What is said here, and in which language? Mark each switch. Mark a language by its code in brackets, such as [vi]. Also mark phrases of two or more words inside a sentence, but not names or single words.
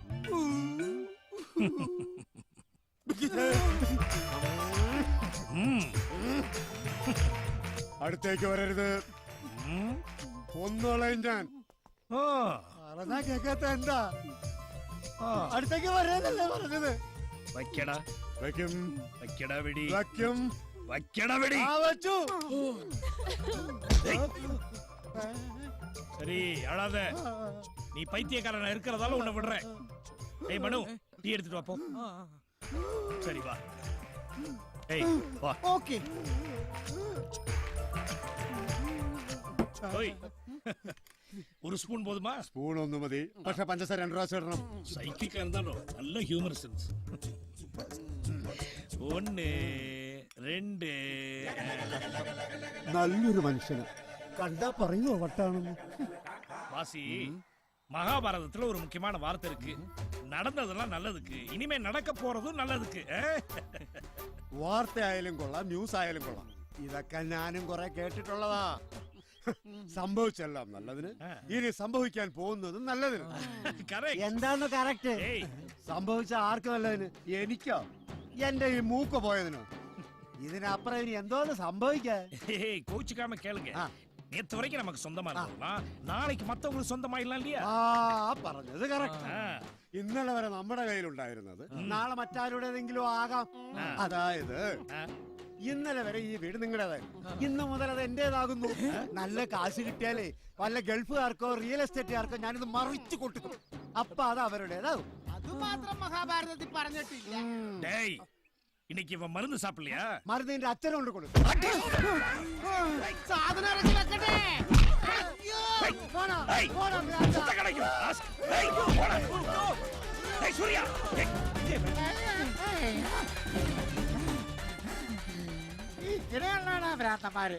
[ml] അടുത്തേക്ക് വരരുത്, ഒന്നോളയും ഞാൻ. പറഞ്ഞാ കേക്കാത്ത എന്താ? അടുത്തേക്ക് വരാനല്ലേ പറഞ്ഞത്? വയ്ക്കടാ, വയ്ക്കും, വയ്ക്കടാ വെടി, വയ്ക്കും, വയ്ക്കടാ വെടി. വച്ചു. [ta] சரி அழாத, நீ பைத்தியக்காரனா இருக்கிறதால உன்னை விடுறேன். ஏய் மனு, டீ எடுத்துட்டு வா போ. சரி வா. ஏய் வா. ஓகே. ஓய், ஒரு ஸ்பூன் போதுமா? [ml] സ്പൂൺ ഒന്ന് മതി, പക്ഷെ പഞ്ചസാര 2 പ്രാവശ്യം ഇടണം. [ta] சைக்கிக்கா இருந்தாலும் நல்ல [en] humour sense. [ta] 1 2. [ml] നല്ലൊരു മനുഷ്യന് കണ്ടാ പറയുമോ വട്ടാണെന്ന്? [ta] வாசி, மகாபாரதத்துல ஒரு முக்கியமான வார்த்தை இருக்கு. நடந்ததெல்லாம் நல்லதுக்கு, இனிமே நடக்க போறதும் நல்லதுக்கு. [ml] വാർത്തയായാലും കൊള്ളാം, ന്യൂസ് ആയാലും കൊള്ളാം, ഇതൊക്കെ ഞാനും കുറെ കേട്ടിട്ടുള്ളതാ. സംഭവിച്ചെല്ലാം നല്ലതിന്, ഇനി സംഭവിക്കാൻ പോകുന്നതും നല്ലതിന്. എന്താണ് കറക്റ്റ്? സംഭവിച്ച ആർക്ക് നല്ലതിന്? എനിക്കോ എന്റെ ഈ മൂക്ക് പോയതിനോ? ഇതിനപ്പുറം ഇനി എന്തോന്ന് സംഭവിക്കാൻ? [ta] கோச்சுக்காம கேளுங்க. நேத்து வரைக்கும் நமக்கு சொந்தமா இருந்தோம், நாளைக்கு மத்தவங்களுக்கு சொந்தமாயிடலாம் இல்லையா? [ml] പറഞ്ഞത് കറക്റ്റ്. ഇന്നലെ വരെ നമ്മുടെ കയ്യിലുണ്ടായിരുന്നത് നാളെ മറ്റാരുടേതെങ്കിലും ആകാം. അതായത് ഇന്നലെ വരെ ഈ വീട് നിങ്ങളുടേതായിരുന്നു, ഇന്ന് മുതൽ അത് എന്റേതാകുന്നു. നല്ല കാശ് കിട്ടിയാലേ വല്ല ഗൾഫുകാർക്കോ റിയൽ എസ്റ്റേറ്റുകാർക്കോ ഞാനിത് മറിച്ചു കൊടുക്കും. അപ്പൊ അത് അവരുടേതാകും. അത് മാത്രം മഹാഭാരതത്തിൽ പറഞ്ഞിട്ടില്ല. [ta] இன்னைக்கு இவன் மருந்து சாப்பிடலையா? [ml] മരുന്നിന്റെ അച്ഛനോണ്ട് കൊടുക്കും. സാധനം ഇറക്കി വെക്കട്ടെ. ഇങ്ങനെയുള്ളതാണ് ഭ്രാന്തന്മാര്.